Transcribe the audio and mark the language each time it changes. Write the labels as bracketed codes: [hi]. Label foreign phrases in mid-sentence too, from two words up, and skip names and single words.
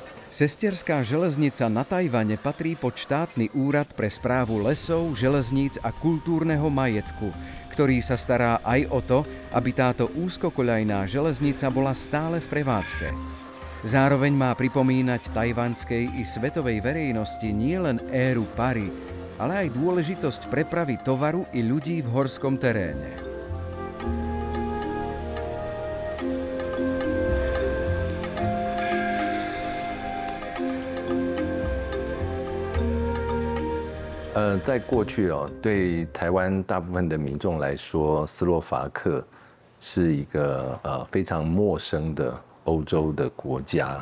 [sk] Sestierská železnica na Tajvane patrí pod štátny úrad pre správu lesov, železníc a kultúrneho majetku, ktorý sa stará aj o to, aby táto úzkokoľajná železnica bola stále v prevádzke. Zároveň má pripomínať tajvanskej i svetovej verejnosti nielen éru pary, ale aj dôležitosť prepravy tovaru i ľudí v horskom teréne. [zh] 在过去对台湾大部分的民众来说，斯洛伐克是一个非常陌生的欧洲的国家。